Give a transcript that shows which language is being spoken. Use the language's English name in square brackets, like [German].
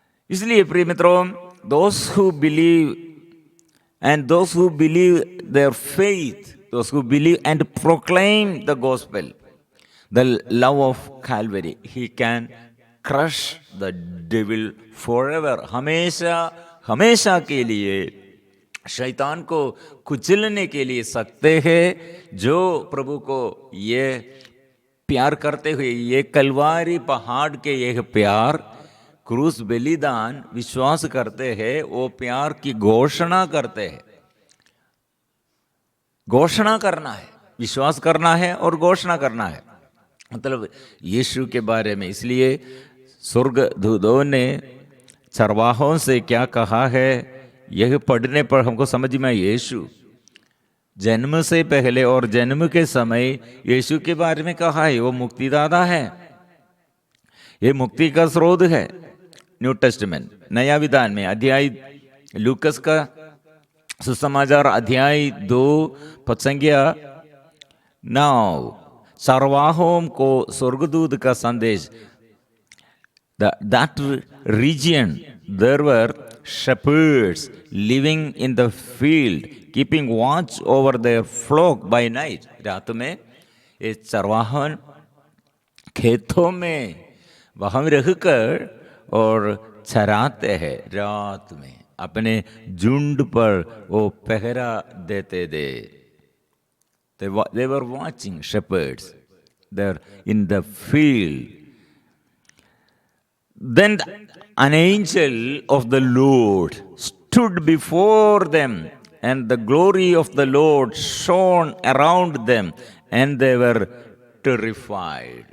[Hindi] इसलिए प्रिय मित्रों, [English] those who believe and those who believe their faith, those who believe and proclaim the gospel, the love of Calvary, he can crush the devil forever. [Hindi] हमेशा के लिए शैतान को कुचलने के लिए सकते हैं। जो प्रभु को ये प्यार करते हुए, ये कलवारी पहाड़ के ये प्यार, क्रूस बलिदान विश्वास करते हैं, वो प्यार की घोषणा करते हैं। घोषणा करना है, विश्वास करना है और घोषणा करना है, मतलब यीशु के बारे में। इसलिए स्वर्गदूतों ने चरवाहों से क्या कहा है, यह पढ़ने पर हमको समझ में, यीशु जन्म से पहले और जन्म के समय यीशु के बारे में कहा है। वो मुक्तिदाता है, ये मुक्ति का स्रोत है। न्यू टेस्टमेंट, नया विधान में अध्याय लूकस का सुसमाचार अध्याय 2 पद 9, चरवाहों को स्वर्गदूत का संदेश। [English] That region there were shepherds living in the field, keeping watch over their flock by night. [Hindi] रात में ये चरवाहा खेतों में वहां रहकर और चराते हैं। रात में अपने झुंड पर वो पहरा देते थे। [English] They were watching, shepherds there in the field. Then an angel of the Lord stood before them, and the glory of the Lord shone around them, and they were terrified.